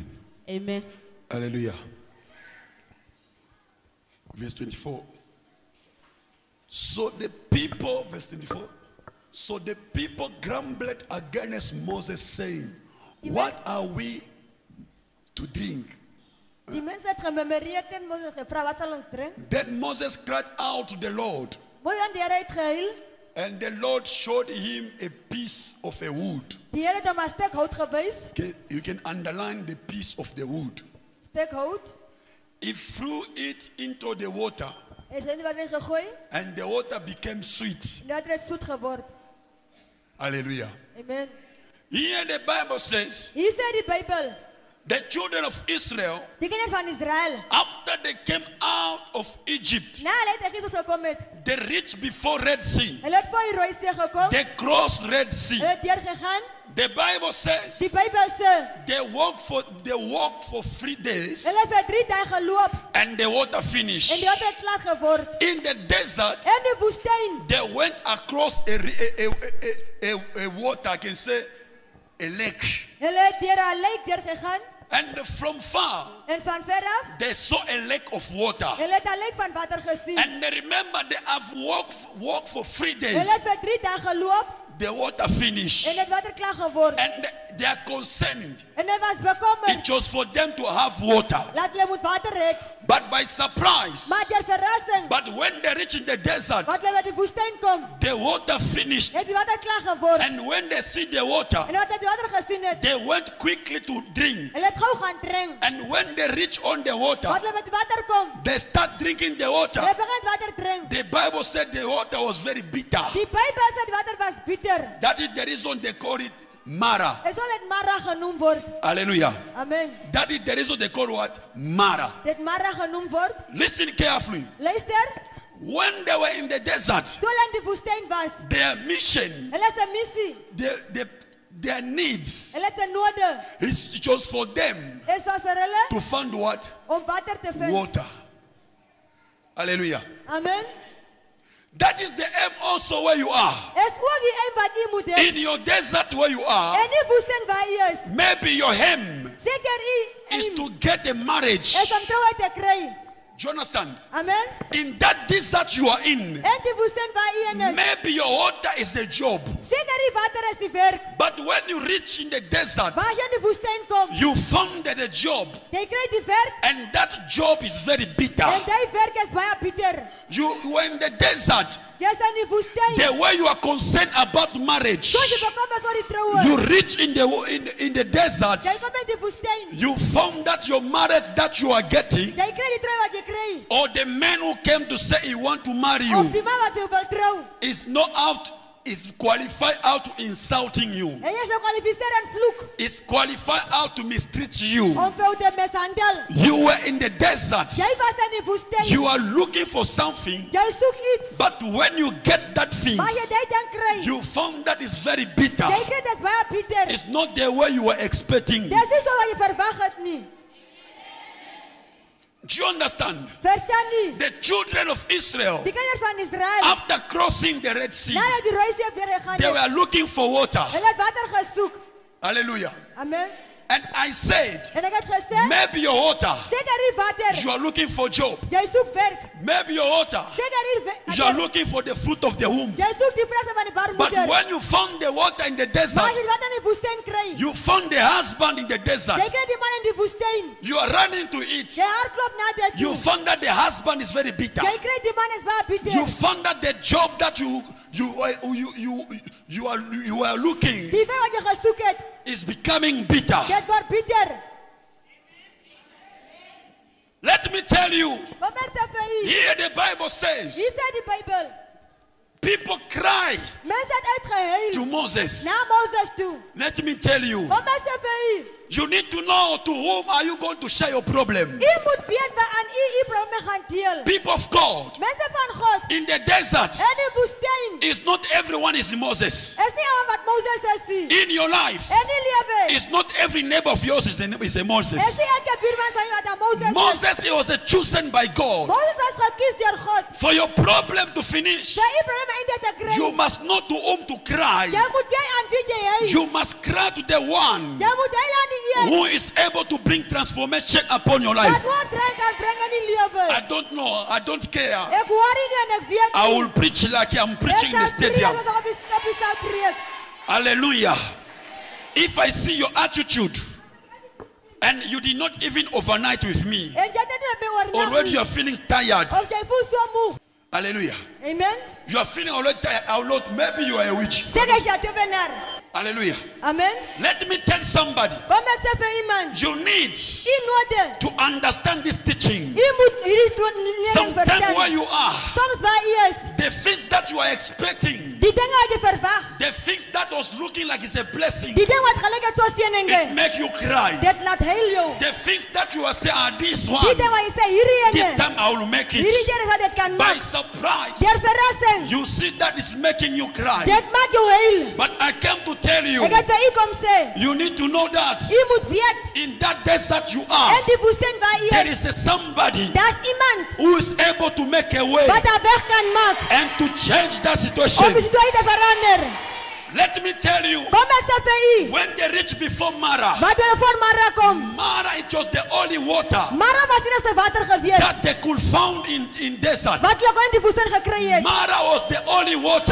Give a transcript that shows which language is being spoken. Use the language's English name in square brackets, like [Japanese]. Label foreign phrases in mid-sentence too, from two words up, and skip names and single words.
[English] Amen. Hallelujah. Verse 24. So the people, verse 24. So the people grumbled against Moses, saying, What are we to drink? [Afrikaans] Die mense het gememoreer teen Moses gevra, wat sal ons drink? [English] Then Moses cried out to the Lord, [Afrikaans] Mooi aan die Here uitgehuil. [English] and the Lord showed him a piece of a wood. [Afrikaans] Die Here het hom 'n stuk hout gewys. [English] Okay, you can underline the piece of the wood. [Afrikaans] Stuk hout. [English] He threw it into the water, [Afrikaans] Het hy in die water gegooi. [English] and the water became sweet. [Afrikaans] En dit het soet geword. [English] Hallelujah. Amen. Here the Bible says, [Afrikaans] Hier sê die Bybel, [English] the children of Israel, [Afrikaans] die kinders van Israel, [English] after they came out of Egypt, [Afrikaans] na hulle uit Egipte gekom het, [English] they reached before Red Sea. [Afrikaans] hulle het voor die Rooi See gekom. [English] They crossed Red Sea. [Afrikaans] Hulle het deurgegaan. [English] The Bible says [Afrikaans] Die Bybel sê, [English] they walked for 3 days [Afrikaans] hulle het vir 3 dae geloop [English] and the water [Afrikaans] en [English] finished. [Afrikaans] die water het klaar geword. [English] In the desert, [Afrikaans] In die woestyn, [English] they went across a water, I can say a lake. [Afrikaans] hulle het deur 'n lek deurgegaan [English] And from far, [Afrikaans] en van ver af, [English] they saw a lake of water. [Afrikaans] hulle het 'n lek van water gesien. [English] And they remember they have walked for 3 [Afrikaans] Hulle [English] days. [Afrikaans] het vir 3 dae geloop [English] The water finished. [Afrikaans] en dit water klaar geword. [English] And they are concerned. [Afrikaans] En hulle was bekommerd [English] It was for them to have water. [Afrikaans] dat hulle moet water hê. [English] But by surprise, [Afrikaans] Maar deur verrassing, [English] but when they reach in the desert, [Afrikaans] wat hulle by die woestyn kom, [English] the water finished. [Afrikaans] het die water klaar geword. [English] And when they see the water, [Afrikaans] En wat het die water gesien het, [English] they went quickly to drink. [Afrikaans] hulle het gou gaan drink. [English] And when they reach on the water, [Afrikaans] Wat hulle met die water kom, [English] they start drinking the water. [Afrikaans] hulle begin water drink. [English] The Bible said the water was very bitter. [Afrikaans] Die Bybel sê die water was bitter. [English] That is the reason they call it Mara. [Afrikaans] Hy sal met Mara genoem word. [English] Hallelujah. Amen. That is the reason they call what? Mara. [Afrikaans] Dit Mara genoem word. [English] Listen carefully. [Afrikaans] Luister, [English] When they were in the desert, [Afrikaans] toe hulle in die woestyn was, [English] their mission, [Afrikaans] hulle se missie, [English] their needs, [Afrikaans] hulle se node, [English] it was for them [Afrikaans] is was vir hulle [English] to find what? [Afrikaans] om water te vind. [English] Water. Hallelujah. Amen. That is the aim also where you are. [Afrikaans] Is ook die een wat u moet hê. [English] In your desert where you are, [Afrikaans] En die woestyn waar u is, [English] maybe your aim [Afrikaans] seker u [English] is aim to get a marriage. [Afrikaans] is om troue te kry. [English] Do you understand? Amen. In that desert you are in, [Afrikaans] En die woestyn waar u in is, [English] maybe your water is a job. [Afrikaans] seker die water is die werk. [English] But when you reach in the desert, [Afrikaans] Waar jy in die woestyn kom, [English] you founded a job, [Afrikaans] jy kry die werk [English] and that job is very bitter. [Afrikaans] en die werk is baie bitter. [English] You were in the desert, [Afrikaans] Jy's in die woestyn. [English] the way you are concerned about marriage. [Afrikaans] So jy bekom is oor die troue. [English] You reach in the desert, [Afrikaans] Jy kom in die woestyn. [English] you found that your marriage that you are getting, [Afrikaans] Jy kry die troue wat jy kry. [English] or the man who came to say he want to marry [Afrikaans] Of [English] you, [Afrikaans] die man wat jy wil trou. [English] is not out, is qualified out to insulting you. [Afrikaans] En jy is gekwalifiseer en vloek [English] Is qualified out to mistreat you. [Afrikaans] om vir jou te mishandel. [English] You were in the desert. [Afrikaans] Jy was in die woestyn. [English] You are looking for something, [Afrikaans] Jy soek iets. [English] but when you get that thing, [Afrikaans] Maar jy dit dan kry. [English] you found that is very bitter. [Afrikaans] Jy kry dit baie bitter. [English] It's not the way you were expecting. [Afrikaans] Dis nie so wat jy verwag het nie. [English] Do you understand? [Afrikaans] Verstaan nie? [English] The children of Israel, [Afrikaans] Die kinders van Israel, [English] after crossing the Red Sea, [Afrikaans] nadat die Rooi See weer gegaan [English] they [Afrikaans] het, [English] were looking for water. [Afrikaans] hulle het water gesoek. [English] Hallelujah. Amen. And I said, [Afrikaans] En ek het gesê, [English] maybe your water, [Afrikaans] seker die water. [English] you are looking for job. [Afrikaans] Jy soek werk. [English] Maybe your water, [Afrikaans] Seker die [English] you are looking for the fruit of the womb. [Afrikaans] Jy soek die vrugte van die [English] But [Afrikaans] baarmoeder. [English] when you found the water in the [Afrikaans] Maar [English] desert, [Afrikaans] jy wat in die woestyn kry. [English] you found the husband in the desert. [Afrikaans] Jy kry die man in die woestyn. [English] You are running to it. [Afrikaans] Jy hardloop na dit [English] You [Afrikaans] toe. [English] found that the husband is very bitter. [Afrikaans] Jy kry die man is baie bitter. [English] You found that the job that you are looking [Afrikaans] Die werk wat jy gesoek het, [English] is becoming bitter. [Afrikaans] dit word bitter. [English] Let me tell you, [Afrikaans] Kom ek sê vir u. [English] here the Bible says, [Afrikaans] Hier sê die Bybel. [English] people cried [Afrikaans] Mense het uitgehuil [English] to Moses. [Afrikaans] na Moses toe. [English] Let me tell you, [Afrikaans] Kom ek sê vir u. [English] you need to know to whom are you going to share your problem. [Afrikaans] U moet weet waar aan u probleme gaan deel. [English] People of God, [Afrikaans] Mense van God, [English] in the desert, [Afrikaans] in die woestyn, [English] it's not everyone is Moses. [Afrikaans] is nie al wat Moses is nie. [English] In your life, [Afrikaans] In die lewe, [English] it's not every neighbor of yours is a Moses. [Afrikaans] is nie elke buurman van jou wat aan Moses is. [English] Moses, he was chosen by God. [Afrikaans] Moses was gekies deur God. [English] For your problem to finish, [Afrikaans] Vir u probleme einde te kry. [English] you must know to whom to cry. [Afrikaans] Jy moet weet aan wie jy huil. [English] You must cry to the one [Afrikaans] Jy moet huil aan die een [English] who is able to bring transformation upon your [Afrikaans] wat [English] life. [Afrikaans] woord kan bring in die lewe. [English] I don't know. I don't care. [Afrikaans] Ek hoor nie en ek weet [English] I [Afrikaans] nie. [English] will preach like I'm preaching in the [Afrikaans] Ek sal preek [English] stadium. [Afrikaans] as ek op die sal preek. [English] Hallelujah. If I see your attitude and you did not even overnight with me, [Afrikaans] En jy het dit met my oornag [English] already [Afrikaans] nie. [English] you are feeling tired. [Afrikaans] Of jy voel so moeg. [English] Hallelujah. Amen. You are feeling already tired. Oh Lord, maybe you are a witch. [Afrikaans] Seker jy tovenaar. [English] Hallelujah. Amen. Let me tell somebody, [Afrikaans] Kom ek sê vir iemand. [English] you need [Afrikaans] U nodig. [English] to understand this teaching. [Afrikaans] U moet hierdie lering [English] Sometimes where [Afrikaans] verstaan. [English] you are, [Afrikaans] Soms waar u is, [English] the things that you are expecting, [Afrikaans] die dinge wat jy verwag, [English] the things that was looking like it's a blessing, [Afrikaans] die ding wat gelyk het so seëning, [English] it make you cry. [Afrikaans] dit laat huil jou. [English] The things that you are saying are this [Afrikaans] Die [English] one, [Afrikaans] ding wat jy sê hierdie [English] this [Afrikaans] ene, [English] time I will make [Afrikaans] hierdie [English] it. [Afrikaans] keer sal dit kan [English] By [Afrikaans] maak. [English] surprise, [Afrikaans] Deur verrassing, [English] you see that it's making you cry. [Afrikaans] dit maak jou huil. [English] But I came to tell you, [Afrikaans] Ek het vir u kom sê, [English] you need to know that [Afrikaans] u moet weet, [English] in that desert you are, [Afrikaans] in die woestyn waar u [English] there [Afrikaans] is, [English] is a somebody [Afrikaans] daar's iemand [English] who is able to make a way [Afrikaans] wat 'n weg kan maak [English] and to change that [Afrikaans] om [English] situation. [Afrikaans] die situasie te verander. [English] Let me tell you, [Afrikaans] Kom ek sê vir u, [English] when they reached before Mara, [Afrikaans] wat hulle voor Mara kom, [English] Mara, it was the only water [Afrikaans] Mara was die enigste water gewees [English] that they could found in desert. [Afrikaans] wat hulle kon in die woestyn gekry het. [English] Mara was the only water